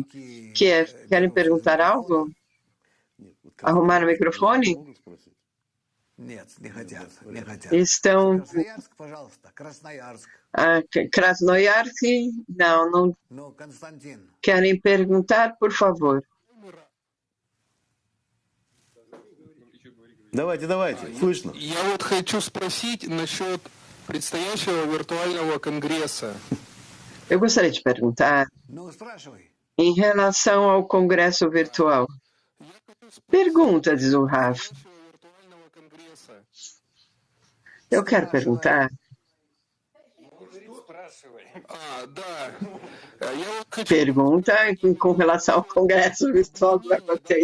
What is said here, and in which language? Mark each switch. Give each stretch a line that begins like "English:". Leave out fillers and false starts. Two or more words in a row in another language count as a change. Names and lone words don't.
Portuguese: Querem perguntar algo? Arrumar o microfone? Estão... Krasnoyarsk? Não querem perguntar, por favor.
Russian: Давайте, слышно. Я вот хочу спросить насчет предстоящего виртуального конгресса.
Portuguese: Eu gostaria de perguntar em relação ao congresso virtual. Pergunta, diz o Rav. Eu quero perguntar. Pergunta com relação ao congresso virtual que vai acontecer.